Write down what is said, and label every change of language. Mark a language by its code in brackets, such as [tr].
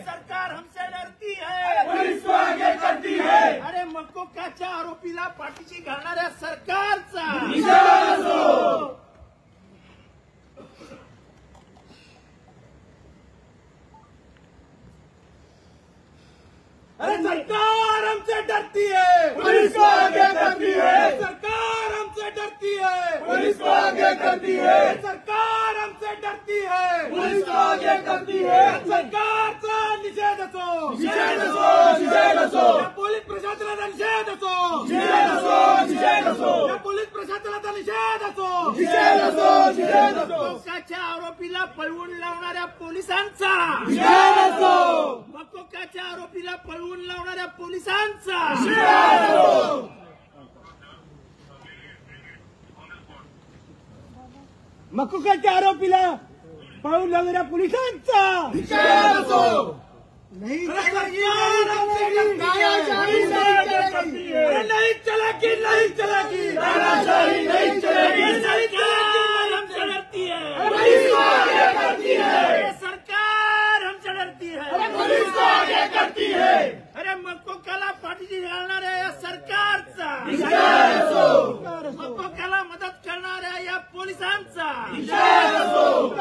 [hi] सरकार हमसे डरती है, पुलिस को आगे करती है. [mr] अरे मकोकाच्या आरोपीला पाठीशी घालणाऱ्या सरकारचा. [hi] अरे सरकार हमसे डरती है, पुलिस को आगे करती है. सरकार हमसे डरती है, पुलिस को आगे करती है. सरकार हमसे डरती है, पुलिस को आगे करती है. [mr] सरकारचा निषेध असो, निषेध असो, निषेध असो. या पोलीस प्रशासनाचा निषेध असो, निषेध असो, निषेध असो. या पोलीस प्रशासनाचा निषेध असो, निषेध असो, निषेध असो. मकोकाच्या आरोपीला पळवून लावणाऱ्या पोलिसांचा निषेध असो. मकोकाच्या आरोपीला पळवून लावणाऱ्या पोलिसांचा निषेध असो. मकोकाच्या आरोपीला पळून लावणाऱ्या पोलिसांचा निषेध असो. [hi] नहीं चलेगी, नहीं चलेगी, नहीं चलेगी, तानाशाही नहीं चलेगी. सरकार हमसे डरती है, पुलिस को आगे करती है. सरकार हमसे डरती है, पुलिस को आगे करती है. [mr] अरे मकोकाला पाठीशी घालणाऱ्या या सरकारचा निषेध असो. मकोकाला मदत करणाऱ्या या पोलिसांचा निषेध असो.